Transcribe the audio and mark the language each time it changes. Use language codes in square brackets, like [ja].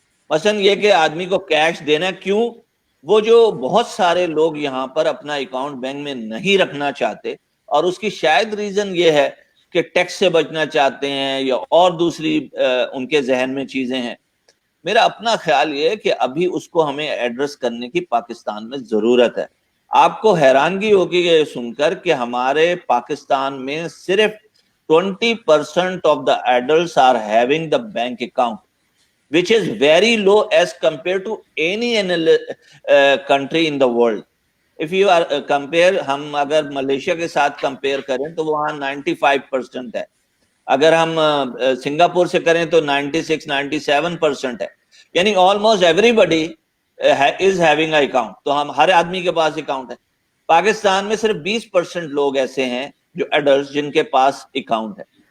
[ur] مثلا یہ کہ آدمی کو کیش دینا، کیوں؟ وہ جو بہت سارے لوگ یہاں پر اپنا اکاؤنٹ بینک میں نہیں رکھنا چاہتے، اور اس کی شاید ریزن یہ ہے کہ ٹیکس سے بچنا چاہتے ہیں یا اور دوسری ان کے ذہن میں چیزیں ہیں. میرا اپنا خیال یہ ہے کہ ابھی اس کو ہمیں ایڈریس کرنے کی پاکستان میں ضرورت ہے. آپ کو حیرانگی ہوگی یہ سن کر کہ ہمارے پاکستان میں صرف [en] 20% of the adults are having the bank account, which is very low as compared to any country in the world. If you are compare، [ur] ہم اگر ملیشیا کے ساتھ کمپیئر کریں تو وہاں 95% ہے، اگر ہم سنگاپور سے کریں تو 96-97% ہے، یعنی [en] Almost everybody is having a account. [ur] تو ہم ہر آدمی کے پاس اکاؤنٹ ہے. پاکستان میں صرف 20% لوگ ایسے ہیں جو ایڈلٹس جن کے پاس اکاؤنٹ ہے.